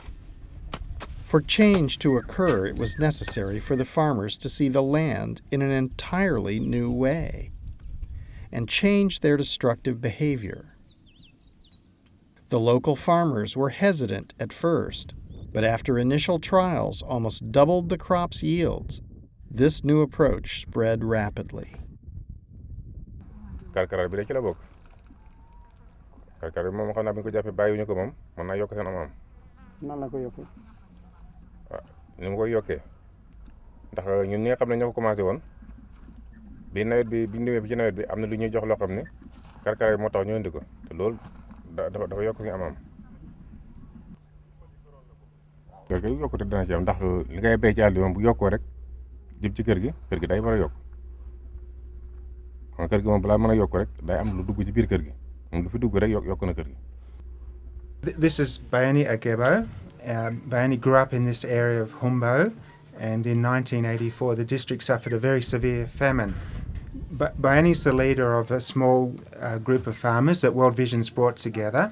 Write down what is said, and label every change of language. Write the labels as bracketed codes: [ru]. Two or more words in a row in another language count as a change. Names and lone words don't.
[en] For change to occur, it was necessary for the farmers to see the land in an entirely new way and change their destructive behavior. The local farmers were hesitant at first, but after initial trials almost doubled the crop's yields, this new approach spread rapidly. [wo] karkaral bi de ci la bokk karkaral bi moom xam naa bu ñu ko jàppee bàyyiwuñu ko moom mën naa yokk seen am-am. nan la ko yokkee. waaw ni mu koy yokkee ndax ñun ñi nga xam ne ñoo ko commencé woon bi nawet bi bi ñu demee bi ci nawet bi am na lu ñuy jox loo xam ne karkaral bi moo tax ñu indi ko te loolu dafa yokk suñu am-am. kër gi yokkute dana ci am ndax li ngay béy ci àll bi moom bu yokkoo rek jëm ci kër gi day war a yokk. kër gi moom balaa mën a yokk rek day am lu dugg ci biir kër gi moom lu fi dugg rek yokk na kër gi. [en] This is Bayani Agebo. Bayani grew up in this area of Humbo, and in 1984 the district suffered a very severe famine. Bayani's the leader of a small group of farmers that World Vision's brought together.